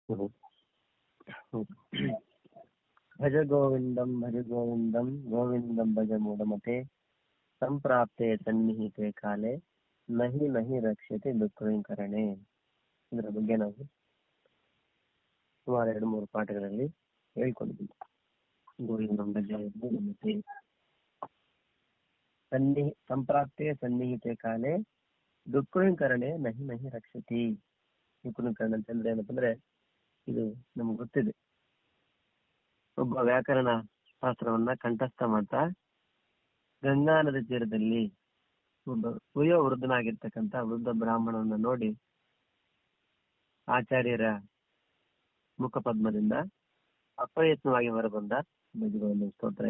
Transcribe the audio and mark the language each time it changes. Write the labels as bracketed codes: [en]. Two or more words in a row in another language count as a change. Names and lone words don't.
[sa] ಹ್ಮ್. ಭಜ ಗೋವಿಂದಂ ಗೋವಿಂದಂ ಭಜ ಮೂಢಮತೆ ಸಂಪ್ರಾಪ್ತೆ ಸನ್ನಿಹಿತೆ ಕಾಲೆ ನಹಿ ನಹಿ ರಕ್ಷತೆ ದುಃಖಕರಣೆ. [kn] ಇದರ ಬಗ್ಗೆ ನಾವು ಸುಮಾರು 2-3 ಪಾಠಗಳಲ್ಲಿ ಹೇಳ್ಕೊಂಡಿದ್ದೀವಿ. [sa] ಗೋವಿಂದಂ ಭಜ ಮೂಢಮತೆ ಸಂಪ್ರಾಪ್ತೆ ಸನ್ನಿಹಿತೆ ಕಾಲೆ ದುಃಖಕರಣೆ ನಹಿ ನಹಿ ರಕ್ಷತಿ. [kn] ದುಃಖಕರಣ ಅಂತಂದ್ರೆ ಏನಪ್ಪಂದ್ರೆ, ಇದು ನಮ್ಗೆ ಗೊತ್ತಿದೆ. ಒಬ್ಬ ವ್ಯಾಕರಣ ಶಾಸ್ತ್ರವನ್ನ ಕಂಠಸ್ಥ ಮಾಡ್ತಾ ಗಂಗಾ ನದಿ ತೀರದಲ್ಲಿ ಒಬ್ಬ ವಯೋ ವೃದ್ಧನಾಗಿರ್ತಕ್ಕಂಥ ವೃದ್ಧ ಬ್ರಾಹ್ಮಣನನ್ನ ನೋಡಿ ಆಚಾರ್ಯರ ಮುಖಪದ್ಮದಿಂದ ಅಪ್ರಯತ್ನವಾಗಿ ಹೊರಬಂದ ಭಜಗೋವಿಂದ ಸ್ತೋತ್ರ.